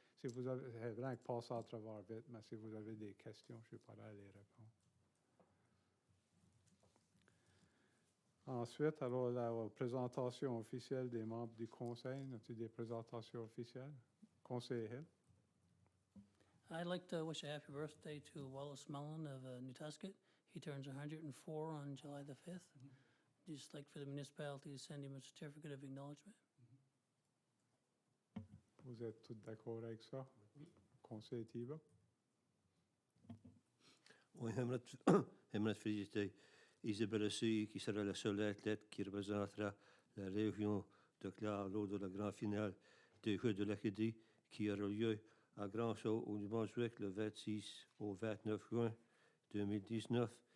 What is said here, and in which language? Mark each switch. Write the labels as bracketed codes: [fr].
[fr] Si vous avez, c'est vrai que passer à travers vite, mais si vous avez des questions, je suis pas là à les répondre. Ensuite, alors, la présentation officielle des membres du Conseil. As-tu des présentations officielles? Conseil Hill. [en] I'd like to wish a happy birthday to Wallace Mullen of New Tuscott. He turns 104 on July the 5th. Just like for the municipality to send him a certificate of acknowledgement. [fr] Vous êtes tous d'accord avec ça? Oui. Conseil Thibault? Oui, j'aimerais féliciter Isabelle Suy, qui sera la seule athlète qui représentera la région de Clare lors de la grande finale des Jeux de l'Acadie qui aura lieu à Grand Saut au Nouveau-Brunswick le 26 au 29 juin 2019.